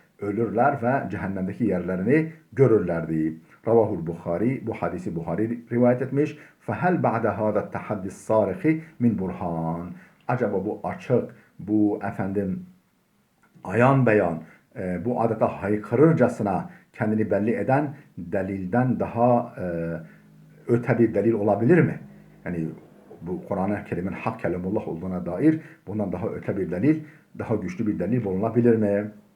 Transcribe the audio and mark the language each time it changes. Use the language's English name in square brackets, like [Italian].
[Turkish] Ölürler ve cehennemdeki yerlerini görürlerdi. Ravahul Bukhari, bu hadisi Bukhari rivayet etmiş. [Arabic] فَهَلْ بَعْدَ هَذَا التَّحَدِّ الصَّارِخِ min burhan. [Turkish] Acaba bu açık, bu efendim ayan beyan, bu adeta haykırırcasına kendini belli eden delilden daha öte bir delil olabilir mi? Yani bu Kur'an-ı Kerim'in hak kelamullah olduğuna dair bundan daha öte bir delil, daha güçlü bir delil bulunabilir mi?